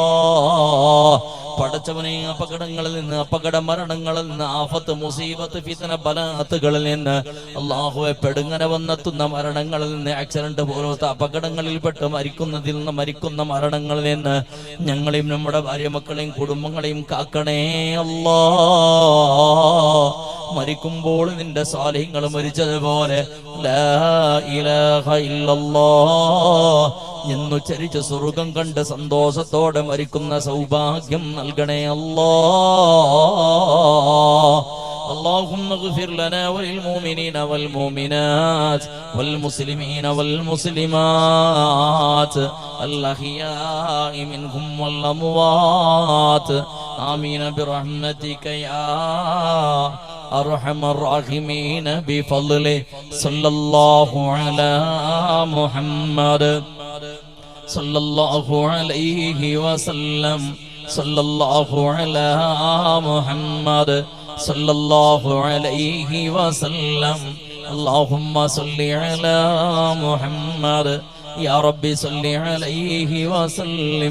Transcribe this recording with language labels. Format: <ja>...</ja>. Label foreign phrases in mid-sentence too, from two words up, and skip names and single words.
<ml>പടച്ചവനെ, അപകടങ്ങളിൽ നിന്ന്, അപകട മരണങ്ങളിൽ നിന്ന്, ആഫത്ത് മുസീബത്ത് ഫിത്ന ബലാത്തുകളിൽ നിന്ന്, അല്ലാഹുവേ, പെടുങ്ങനെ വന്നെത്തുന്ന മരണങ്ങളിൽ നിന്ന്, ആക്സിഡന്റ് പോലത്തെ അപകടങ്ങളിൽപ്പെട്ട് മരിക്കുന്ന മരണങ്ങളിൽ നിന്ന് ഞങ്ങളെയും നമ്മുടെ ഭാര്യ മക്കളെയും കുടുംബങ്ങളെയും കാക്കണേ അല്ലാ. മരിക്കുമ്പോൾ നിന്റെ സാലിഹ്യങ്ങൾ മരിച്ചതുപോലെ</ml> <ar>لا إله إلا الله</ar> <ml>എന്നുച്ചരിച്ച് സ്വർഗം കണ്ട് സന്തോഷത്തോടെ മരിക്കുന്ന സൗഭാഗ്യം നൽകണേ അല്ലാ.</ml> <ar>اللهم اغفر لنا وللمؤمنين والمؤمنات والمسلمين والمسلمات الأحياء منهم والأموات آمين برحمتك يا أرحم الراحمين بفضله صلى الله على محمد صلى الله عليه وسلم صلى الله على محمد صلى الله عليه وسلم اللهم صل على محمد يا ربي صل عليه وسلم.</ar>